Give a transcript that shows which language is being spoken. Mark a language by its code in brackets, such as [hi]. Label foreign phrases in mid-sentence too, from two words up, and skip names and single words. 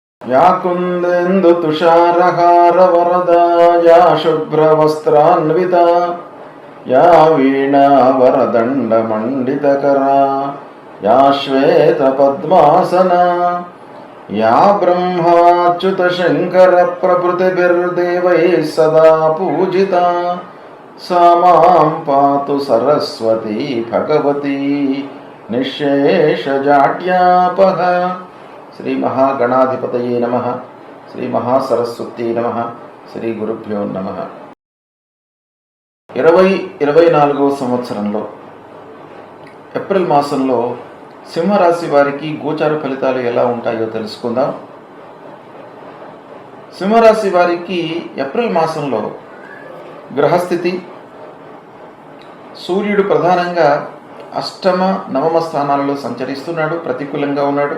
[sa] या कुन्देन्दु तुषारहार वरदा या शुभ्रवस्त्रान्विता या वीणा वरदण्ड मण्डितकरा या श्वेतपद्मासना या ब्रह्माच्युत शङ्कर प्रभृतिभिर्देवैः सदा पूजिता सा मां पातु सरस्वती भगवती निःशेषजाड्यापः। श्री महागणाधिपतये नमः। श्री महासरस्वती नमः। श्री गुरुभ्यो नमः। [te] 2024వ సంవత్సరంలో ఏప్రిల్ మాసంలో సింహరాశి వారికి గోచార ఫలితాలు ఎలా ఉంటాయో తెలుసుకుందాం. సింహరాశి వారికి ఏప్రిల్ మాసంలో గ్రహస్థితి, సూర్యుడు ప్రధానంగా అష్టమ నవమ స్థానాలలో సంచరిస్తున్నాడు, ప్రతికూలంగా ఉన్నాడు.